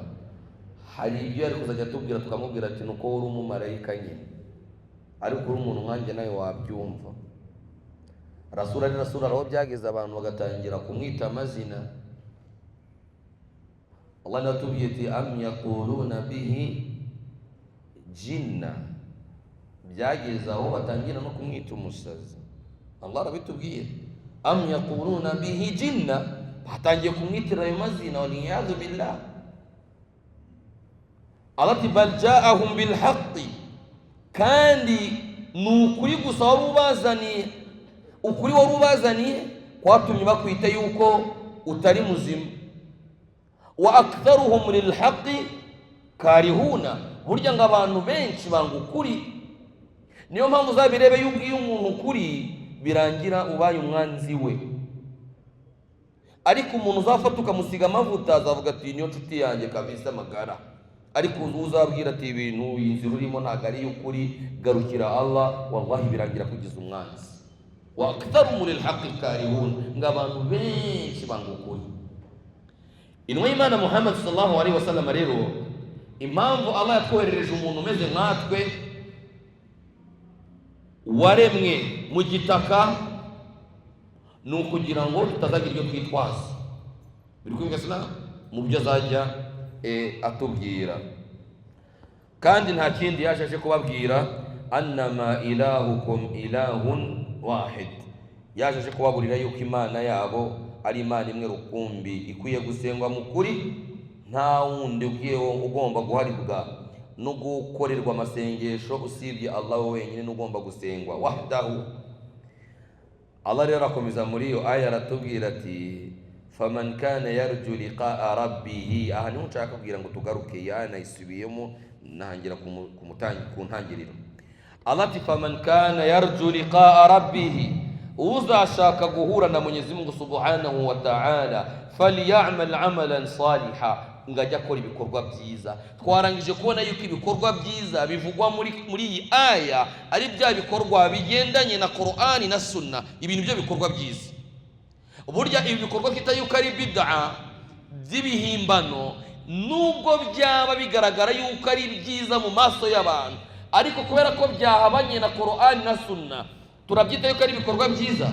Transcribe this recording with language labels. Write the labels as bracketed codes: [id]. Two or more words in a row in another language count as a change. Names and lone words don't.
[rw] Hari ibyo yari kuzajya tubwira tukamubwira ati nuko uri umumalayika nyine, ariko uri umuntu nkanjye nawe wabyumva. Rasula aho byageze abantu bagatangira kumwita amazina. [ar] Allah [rw] natubwiye ati [ar] أم يقولون به جنة, [rw] byageze aho batangira no kumwita umusazi. [ar] Allah [rw] arabitubwiye, [ar] أم يقولون به جنة, [rw] batangiye kumwitira ayo mazina, [ar] والعياذ بالله. Allah [rw] ati [ar] بل جاءهم بالحق, [rw] kandi nukuri gusa wari ubazaniye kwatumye bakwita yuko utari muzima. [ar] وأكثرهم للحق كارهون, [rw] burya ngo abantu benshi banga ukuri. Niyo mpamvu uzabirebe yuko iyo umuntu ukuri birangira ubaye umwanzi we. Ariko umuntu uzafata ukamusiga amavuta azavuga ati niyo nshuti yanjye kabisa magara. Ariko uzabwira ati ibintu inzira urimo ntabwo ari y'ukuri, garukira Allah, wallahi birangira kugiza umwanzi. [ar] وأكثرهم للحق كارهون, [rw] ngo abantu benshi banga ukuri. Intumwa y'Imana Muhammad [ar] صلى الله عليه وسلم [rw] rero, impamvu Allah yatwoherereje umuntu umeze nkatwe, waremwe mu gitaka, ni ukugira ngo tutazagira ibyo twitwaza. Biri kumvikana mu byo azajya atubwira. Kandi nta kindi yaje kubabwira, [ar] أنما إلهكم إله واحد, [rw] yaje kubaburira yuko Imana yabo ari Imana imwe rukumbi, ikwiye gusengwa mu kuri, nta wundi ugomba guharibwa no gukorerwa amasengesho usibye Allah wenyine n'ugomba gusengwa wahdahu. Allah rero akomeza muri iyo aya aratubwira ati [ar] فمن كان يرجو لقاء ربه. [rw] Aha niho nshaka kugira ngo tugaruke yanayisubiyemo nangira ku ntangiriro. [ar] Allah [rw] ati [ar] فمن كان يرجو لقاء ربه, [rw] uzashaka guhura na [ar] Mwenyezi Mungu سبحانه وتعالى, فليعمل عملا صالحا, [rw] ngajya akora ibikorwa byiza. Twarangije kubona yuko ibikorwa byiza bivugwa muri iyi aya ari bya bikorwa bigendanye na Qur'ani na Sunna, ibintu byo bikorwa byiza. Burya ibi bikorwa kita yuko ari bid'a by'ibihimbano, nubwo byaba bigaragara yuko ari byiza mu maso y'abantu, ariko kubera ko byahabanye na Qur'ani na Sunna, turabyita yuko ari ibikorwa byiza.